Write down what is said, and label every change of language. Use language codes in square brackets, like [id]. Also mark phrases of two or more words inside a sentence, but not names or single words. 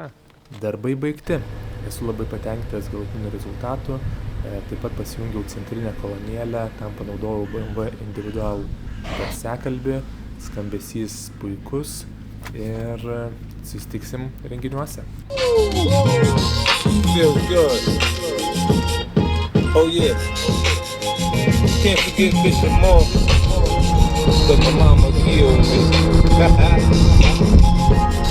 [lt] Darbai baigti. Esu labai patenkintas galutiniu rezultatu. Taip pat pasijungiau centrinę kolonėlę, tam panaudojau BMW individualų garsiakalbį, skambesys puikus ir susitiksim renginiuose. [en] Feel good. Oh yeah. Can't forget Bishop Moore. But my mama killed me.